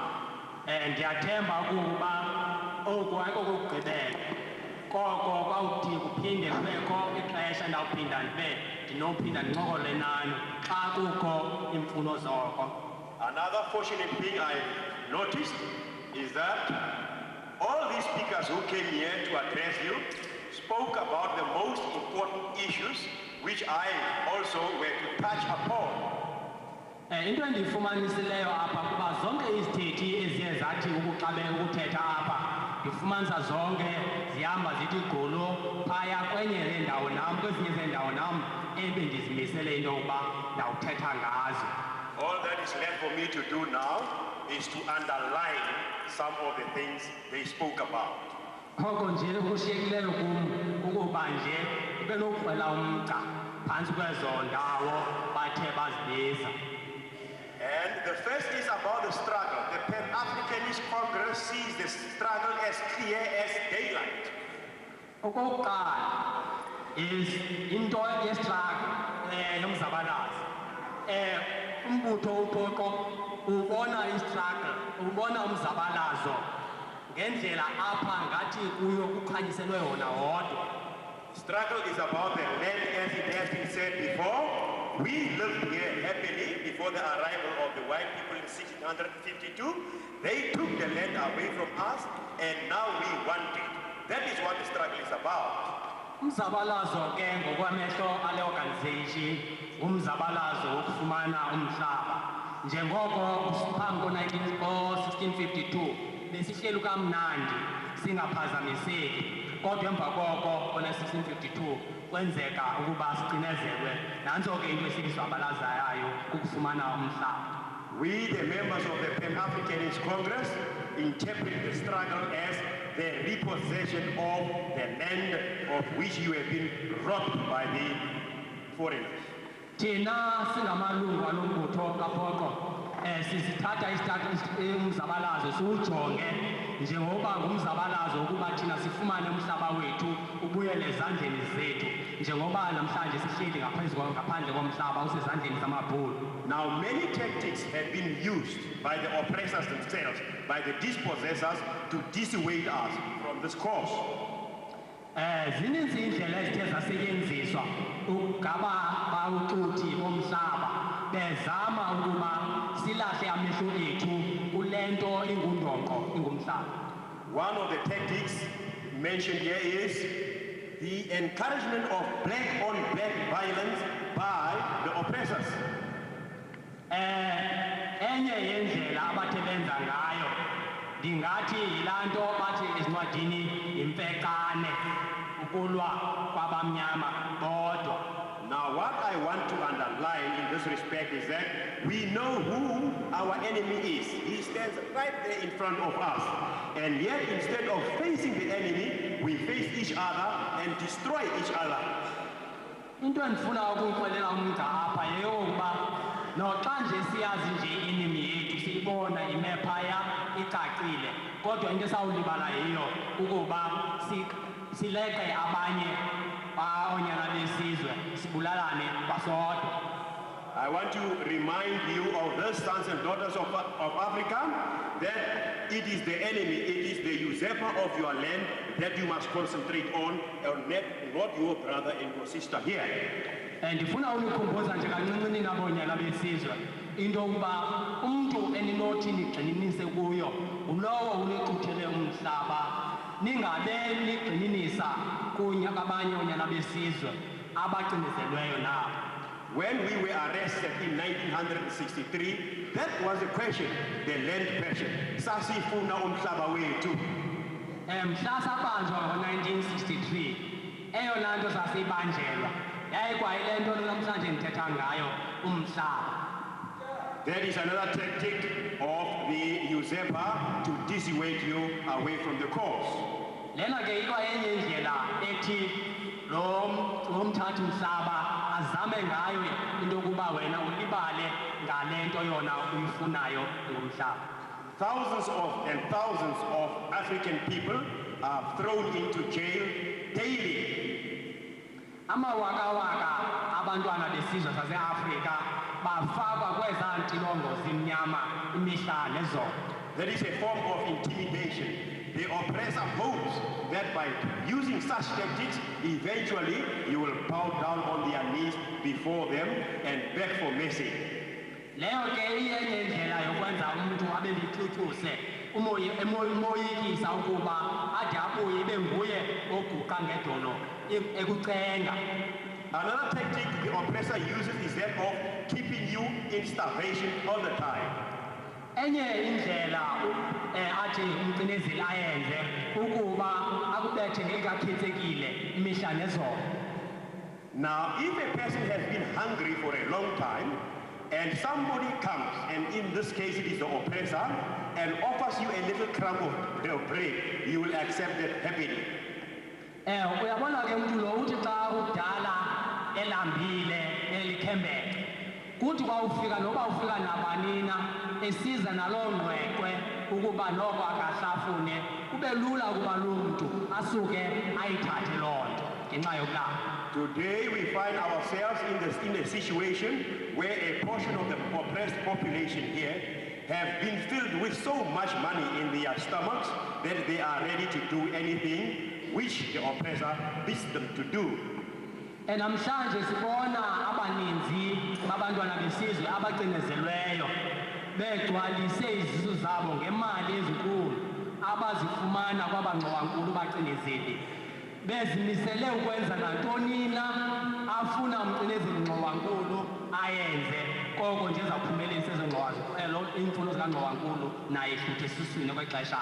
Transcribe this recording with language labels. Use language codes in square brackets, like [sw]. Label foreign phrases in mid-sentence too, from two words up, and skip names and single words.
[en] And another fortunate thing I noticed is that all these speakers who came here to address you spoke about the most important issues which I also were to touch upon. [xh] Into endiyifumanisileyo apha kuba zonke izithethi eziye zathi ukuxabe ukuthetha apha ndifumanisa zonke zihamba zithi gqolo phaya kwenye zendawo nam kwezinye zendawo nam ebendizimisele into yokuba ndawuthetha ngazo. [en] All that is left for me to do now is to underline some of the things they spoke about. [xh] Oko nje kushiyekileyo kum ukuba nje ibe nokukhwela umgca phantsi kwezo ndawo bathe bazibiza. [en] And the first is about the struggle. The Pan-Africanist Congress sees the struggle as clear as daylight. [xh] Okokuqala is into yestruggle yomzabalazo. Umbutho uqoqo ubona istruggle, ubona umzabalazo ngendlela apha ngathi kuyo kukhanyiselwe yona wodwa. [en] Struggle is about the land, as it has been said before. We lived here happily before the arrival of the white people in 1652. They took the land away from us and now we want it. That is what the struggle is about. [xh] Umzabalazo ke ngokwamehlo ale organization umzabalazo wokufumana umhlaba. Njengoko phambi ko-1652 besihleli kamnandi singaphazamiseki. Kodwa emva koko kona-1652 kwenzeka ukuba sicinezelewe nantso ke into esizabalazayo ukufumana umhlaba. [en] We, the members of the Pan-Africanist Congress, interpret the struggle as the repossession of the land of which you have been robbed by the foreigners. [xh] Thina singamalungu alombutho kaPhoqo sisithatha umzabalazo siwujonge njengoba ngumzabalazo ukuba thina sifumane umhlaba wethu ubuyele ezandleni zethu njengoba namhlanje sihleli ngaphandle komhlaba usezandleni zamabhulu. [en] Now many tactics have been used by the oppressors themselves, by the dispossessors, to dissuade us from this course. [xh] Zininzi indlela ezithe zasetyenziswa ukugaba bawuxuthi bomhlaba bezama ukuba silahle amehlo ethu kule nto ingundoqo ingumhlaba. [en] One of the tactics mentioned here is the encouragement of black-on-black violence by the oppressors. [xh] Enye yendlela abathe benza ngayo ndingathi yilaa nto bathi ezincwadini yimfekane ukulwa kwabamnyama bodwa. [en] Now what I want to underline in this respect is that we know who our enemy is. He stands right there in front of us. And yet instead of facing the enemy, we face each other and destroy each other. [xh] Into endifuna ukuyixelela umgca apha yeyokuba noxa nje siyazi nje enemy yethu siyibona ime phaya icacile kodwa into esawulibala yiyo ukuba sileqe abanye baonyana besizwe sibulalane basodwa. [en] I want to remind you of the sons and daughters of Africa that it is the enemy, it is the usurper of your land that you must concentrate on, not your brother and your sister here. [xh] Ndifuna unikhumbuza nje kancinci nabonyana besizwe into yokuba umntu eninothi nigxininise kuyo ngulowo unixuthele umhlaba, ningabe nigxininisa kunye kabanye oonyana besizwe abacinezelweyo nabo. [en] When we were arrested in 1963, that was the question, the land question. [xh] Sasifuna umhlaba wethu. Mhla sabanjwa ngo-1963, eyona nto sasibanjelwa yayikwayile nto namhlanje ndithetha ngayo, umhlaba. [en] That is another tactic of the usurper to dissuade you away from the cause. [xh] Lena ke ikwayenye indlela ethi lo mthathi mhlaba azame ngayo into yokuba wena ulibale ngale nto yona uyifunayo ngomhlaba. [en] Thousands and thousands of African people are thrown into jail daily. [xh] Amawakawaka abantwana besizwe saseAfrika bafakwa kwezaa ntilongo zimnyama imihla nezolo. [en] That is a form of intimidation. The oppressor hopes that by using such tactics, eventually you will bow down on their knees before them and beg for mercy. [xh] Leyo ke iyenye indlela yokwenza umuntu abe lixutyuse, umoyikisa ukuba ade abuye ibe nguye oguqa ngedolo ekucenga. [en] Another tactic the oppressor uses is that of keeping you in starvation all the time. [xh] Enye indlela athi umcinezeli ayenze ukuba akubethe ngekakhetsekile imihla nezolo. [en] Now, if a person has been hungry for a long time, and somebody comes, and in this case it is the oppressor, and offers you a little crumb of bread, you will accept that happily. [xh] Uyabona ke umuntu lo uthi xa udala elambile elikhembeke, kuthi kwawufika noba ufika nabanina esiza naloo ngqweqwe ukuba noko akahlafune, kube lula ukuba lo mntu asuke ayithathe loo nto ngenxa yokulamba. [en] Today we find ourselves in a situation where a portion of the oppressed population here have been filled with so much money in their stomachs that they are ready to do anything which the oppressor bids them to do. [xh] Namhlanje sibona abaninzi babantwana besizwe abacinezelweyo begcwalise izisu zabo ngemali ezinkulu abazifumana kwabangxowankulu bacinezeli, bezimisele ukwenza nantoni na afuna umcinezeli ngxowankulu ayenze, koko nje ezawuphumelelisa ezo ngxowankulu iimfuno zikangxowankulu naye hluthe esiswini kwexesha.